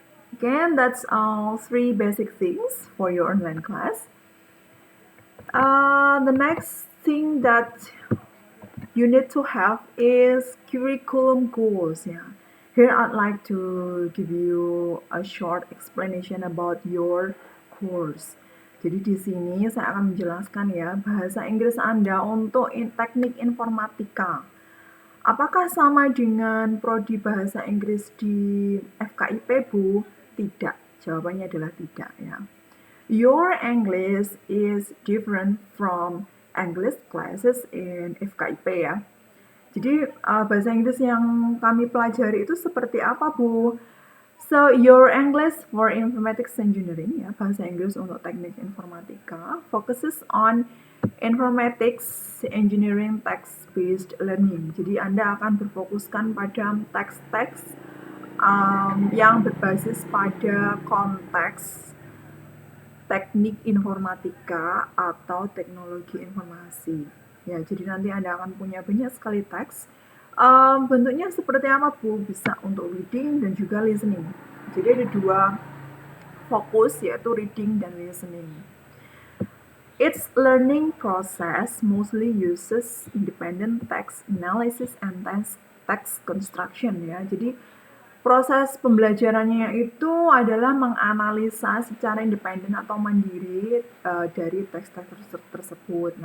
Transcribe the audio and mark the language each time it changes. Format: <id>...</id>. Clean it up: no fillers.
<en>Again, that's all 3 basic things for your online class. The next thing that you need to have is curriculum goals. Yeah. Here I'd like to give you a short explanation about your course.</en> <id>Jadi di sini saya akan menjelaskan ya bahasa Inggris Anda untuk teknik informatika. Apakah sama dengan prodi bahasa Inggris di FKIP, Bu? Tidak. Jawabannya adalah tidak ya.</id> <en>Your English is different from English classes in FKIP ya.</en> <id>Jadi bahasa Inggris yang kami pelajari itu seperti apa, Bu?</id> <en>So, your English for Informatics Engineering, ya,</en> <id>bahasa Inggris untuk teknik informatika,</id> <en>focuses on Informatics Engineering Text-Based Learning.</en> <id>Jadi, Anda akan berfokuskan pada teks-teks yang berbasis pada konteks teknik informatika atau teknologi informasi. Ya, jadi nanti Anda akan punya banyak sekali teks. Bentuknya seperti apa, Bu? Bisa untuk reading dan juga listening. Jadi ada dua fokus, yaitu reading dan listening.</id> <en>Its learning process mostly uses independent text analysis and text construction, ya.</en> <id>Jadi proses pembelajarannya itu adalah menganalisa secara independen atau mandiri dari teks-teks tersebut.</id>